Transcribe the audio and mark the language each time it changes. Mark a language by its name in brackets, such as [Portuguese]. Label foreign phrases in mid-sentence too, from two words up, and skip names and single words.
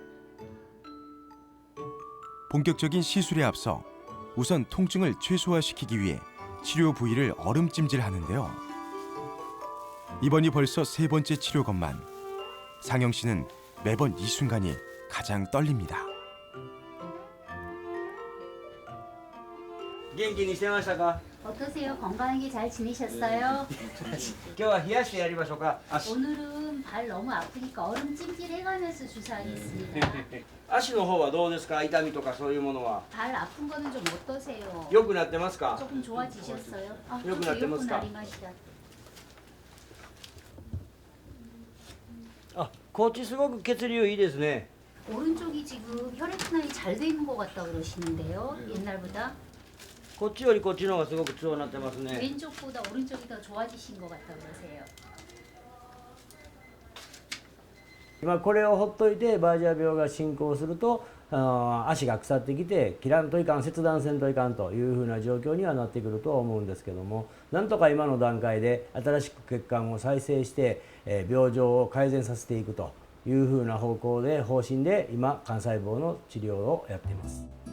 [Korean] 본격적인 시술에 앞서 우선 통증을 최소화시키기 위해 치료 부위를 얼음찜질하는데요. 이번이 벌써 3번째 치료건만 상영 씨는 매번 이 순간이 가장 떨립니다. [Japanese] 元気にしてましたか [Korean] 어떠세요? 건강하게 잘 지내셨어요? [Japanese] 今日は冷やしてやりましょうか [Korean] 오늘은 발 너무 아프니까 얼음 찜질해가면서 주사하겠습니다. [Japanese] 足の方はどうですか痛みとかそういうものは [Korean] 발 아픈 거는 좀 어떠세요? [Japanese] 良くなってますか [Korean] 조금 좋아지셨어요? 아, [Japanese] よくなってますか? 나리마시다. あこっちすごく血流いいですね [Korean] 오른쪽이 지금 혈액순환이 잘 돼 있는 것 같다 그러시는데요? 옛날보다? [Japanese] こっちよりこっちの方がすごく強くなってますね [Korean] 왼쪽보다 오른쪽이 더 좋아지신 것 같다 그러세요. [Japanese] 今これをほっといてバージャー病が進行すると足が腐ってきて切らんといかん切断せんといかんというふうな状況にはなってくるとは思うんですけどもなんとか今の段階で新しく血管を再生して病状を改善させていくというふうな方針で今幹細胞の治療をやっています。